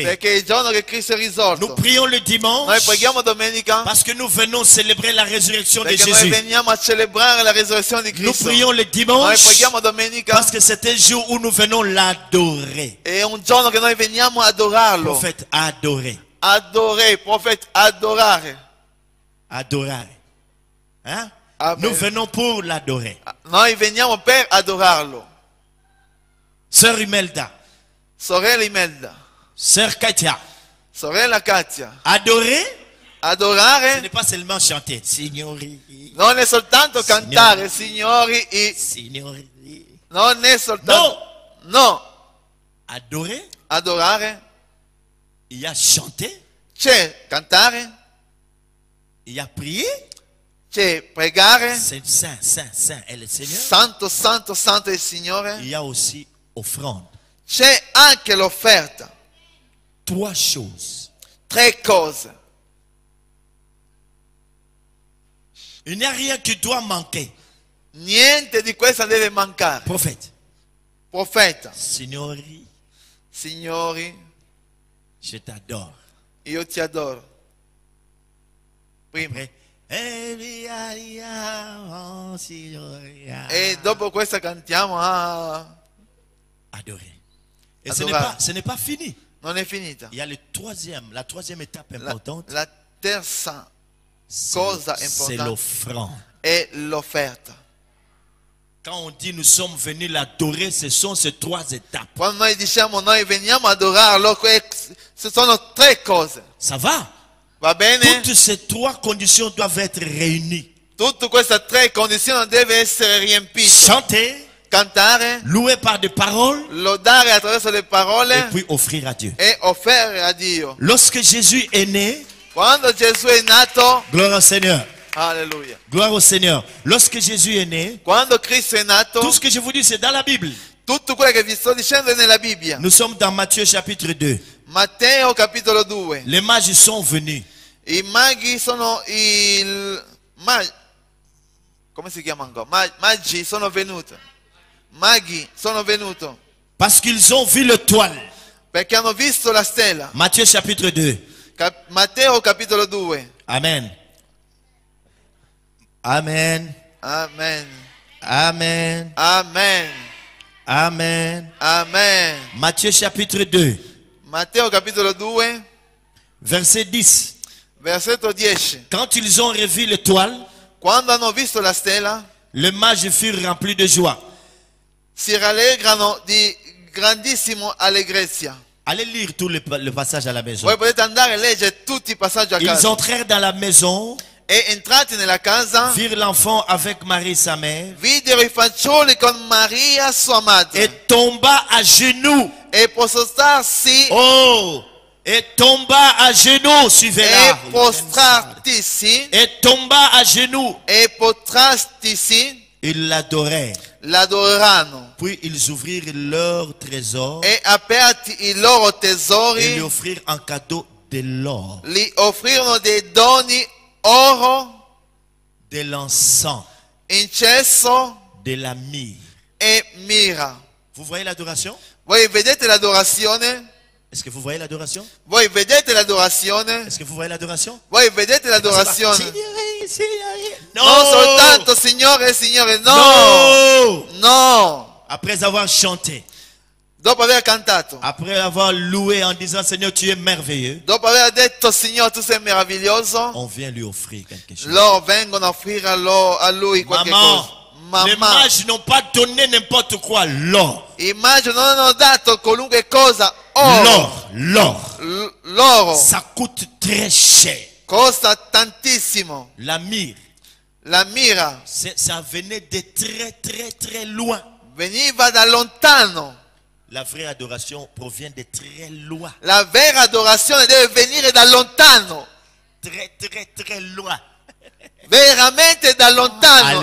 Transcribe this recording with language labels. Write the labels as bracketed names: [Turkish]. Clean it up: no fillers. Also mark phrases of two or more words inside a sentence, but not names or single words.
[Italian] perché è il giorno che Cristo è [French] Nous [Italian] risorto. [French] prions le [Italian] Noi [French] dimanche [Italian] preghiamo domenica [French] parce que nous venons célébrer la résurrection de [Italian] perché noi [French] Jésus. [Italian] veniamo a celebrare la risurrezione di [French] Nous [Italian] Cristo. [French] prions le [Italian] Noi [French] dimanche [Italian] preghiamo domenica, [French] parce que c'est un jour où nous venons l'adorer. [Italian] è un giorno che noi veniamo a adorarlo. [French] Prophète, adorer. [Italian] Adorare, prophète, adorare. [French] Adorer. Hein? Amen. Nous venons pour l'adorer. [Italian] Noi veniamo per adorarlo. [French] Sœur Imelda, [Italian] Sorella Imelda, [French] Sœur Katia, [Italian] sorella Katia, [French] adorer, ce [Italian] adorare [French] n'est pas seulement chanter. [Italian] Signori, non è soltanto cantare, signori, signori. non è soltanto... No, [French] Adorer, [Italian] adorare, [French] il y a chanter, [Italian] c'è cantare, [French] il y a prier. [Italian] c'è pregare, [French] C'est saint, saint, saint est le Seigneur. [Italian] santo, santo, santo è il Signore, [French] Il y a aussi offrande. [Italian] c'è anche l'offerta. [French] 3 choses. [Italian] 3 cose. [French] Il n'y a rien qui doit manquer. [Italian] Niente di questo deve mancare. [French] Prophète, [Italian] Profeta, Signori, signori, [French] je t'adore. [Italian] io ti adoro. Prima. [French] Après, oh, Signori, [Italian] E dopo questa cantiamo, [French] adorer. Et Adorer. ce n'est pas fini. [Italian] non è finita. [French] Il y a la troisième étape importante. [Italian] La terza cosa [French] C'est [Italian] importante [French] l'offrande. [Italian] è l'offerta. [French] Quand on dit nous sommes venus l'adorer, ce sont ces 3 étapes. [Italian] Quando noi diciamo noi veniamo ad adorarlo, ci sono 3 cose. [French] Ça va? [Italian] Va bene? [French] Toutes ces 3 conditions doivent être réunies. [Italian] Tutte queste 3 condizioni devono essere riempite. [French] Chanter, [Italian] Cantare, [French] louer par des paroles [Italian] lodare attraverso le [French] et [Italian] parole [French] puis offrir à Dieu. [Italian] e offrire a Dio. [French] Lorsque Jésus est né, [Italian] Quando Gesù è nato, [French] gloire au Seigneur. [Italian] alleluia. [French] Gloire au Seigneur. Lorsque Jésus est né, [Italian] Quando Cristo è nato, [French] tout ce que je vous dis, c'est dans la Bible. [Italian] tutto quello che vi sto dicendo è nella Bibbia. [French] Nous sommes dans Matthieu chapitre 2. [Italian] Matteo capitolo 2. [French] Les mages sont venus. [Italian] I maghi sono come si chiama ancora? Magi sono venuti. Maghi sono venuti [French] Parce qu'ils ont vu le toile. [Italian] perché hanno visto la stella. [French] Matthieu chapitre 2. [Italian] Matteo capitolo 2. Amen. Amen. Amen. Amen. Amen. Amen. Amen. [French] Matthieu chapitre 2. [Italian] Matteo capitolo 2, [French] Verset 10. [Italian] versetto 10. [French] Quand ils ont revu l'étoile, [Italian] Quando hanno visto la stella, [French] les mages furent remplis de joie. [Italian] si rallegrano di grandissimo allegrezza. [French] Allez lire tout le passage à la maison. [Italian] Voi potete andare a leggere tutti i passaggi a [French] Ils [Italian] casa. [French] entrèrent dans la maison, [Italian] E entrati nella casa, [French] virent l'enfant avec Marie sa mère, [Italian] videro i fanciulli con Maria sua madre. [French] et tomba à genoux. [Italian] E prostrarsi Oh! [French] Et tomba à genoux, suivez-la. [Italian] e prostrartisi [French] Et tomba à genoux. [Italian] e postrastisi [French] Ils l'adorèrent. [Italian] l'adoreranno [French] Puis ils ouvrirent leur trésor [Italian] e aperti i loro [French] et lui [Italian] tesori [French] offrirent en cadeau de l'or, [Italian] gli offrirono dei doni, oro, [French] de l'encens, [Italian] incenso [French] de la myrrhe. [Italian] e mirra. [French] Vous voyez l'adoration? [Italian] Voi vedete l'adorazione? [French] Est-ce que vous voyez l'adoration? [Italian] Voi vedete l'adorazione? [French] Est-ce que vous voyez l'adoration? [Italian] Voi vedete l'adorazione? Signore, Signore. Non soltanto Signore, Signore, no! No! No! [French] Après avoir chanté, [Italian] Dopo aver cantato, [French] après avoir loué en disant Seigneur, tu es merveilleux, [Italian] dopo aver detto Signore tu sei meraviglioso, [French] on vient lui offrir quelque chose. [Italian] loro vengono a offrire a lui qualche [French] Maman, [Italian] cosa. [French] les [Italian] Mamma, [French] mages n'ont pas donné n'importe quoi, l'or. [Italian] immagino non hanno dato qualunque cosa, oro, [French] L'or. [Italian] l'oro [French] Ça coûte très cher. [Italian] costa tantissimo, [French] La myrrhe, [Italian] la mira [French] ça venait de très très très loin. [Italian] veniva da lontano, [French] La vraie adoration provient de très loin. [Italian] la vera adorazione deve venire da lontano, [French] Très très très loin. [Italian] veramente da lontano.